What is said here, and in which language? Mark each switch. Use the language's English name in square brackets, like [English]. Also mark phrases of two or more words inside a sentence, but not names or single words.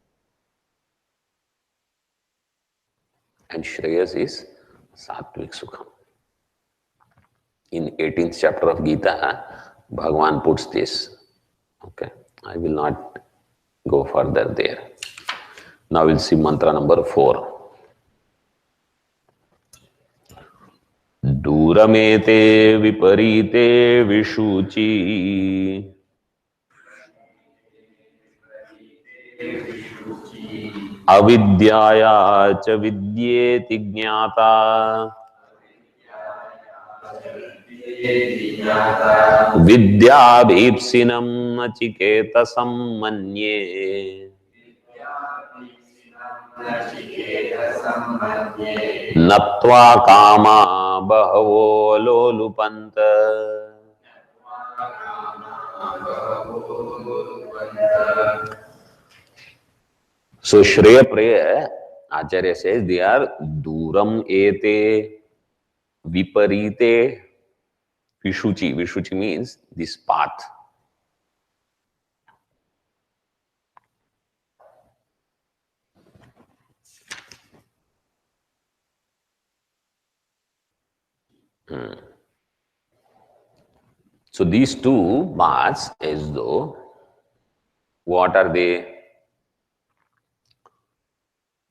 [English] And Shreyas is [Sanskrit] Sattvic Sukham. [English] In 18th chapter of Gita, Bhagavan puts this. Okay, I will not go further there. Now we'll see mantra number 4. [Sanskrit] Duramete viparite vishuchi avidyaya cha vidyeti jnata vidyabhipsinam nachiketasam manye Natva kama bahavo lolupanta. [English] So Shreya Preya, Acharya says they are [Sanskrit] Duram ete viparite vishuchi. [English] Vishuchi means this path. So these two paths, as though, what are they?